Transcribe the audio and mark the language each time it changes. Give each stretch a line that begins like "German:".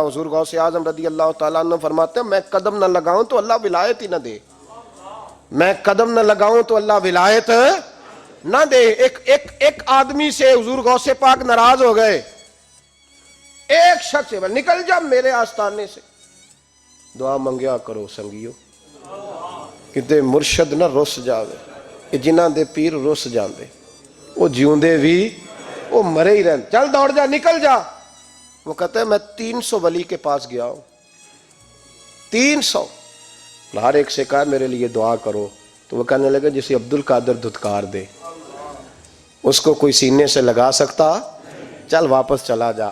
Urdu: حضور غوث اعظم رضی اللہ تعالیٰ عنہ فرماتے ہیں میں قدم نہ لگاؤں تو اللہ ولایت ہی نہ دے, میں قدم نہ لگاؤں تو اللہ ولایت نہ دے. ایک آدمی سے حضور غوث پاک ناراض ہو گئے, ایک شخص سے نکل جا میرے آستانے سے.
Punjabi: دعا منگیا کرو سنگیو, کتے مرشد نہ رس جاوے, جنہاں دے پیر رس جاندے, وہ جیوندے بھی وہ مرے ہی رہن.
Urdu: چل دوڑ جا, نکل جا. وہ کہتا ہے میں 300 ولی کے پاس گیا ہوں, 300, ہر ایک سے کہا میرے لیے دعا کرو. تو وہ کہنے لگے جسے عبد القادر دھتکار دے اس کو کوئی سینے سے لگا سکتا, چل واپس چلا جا.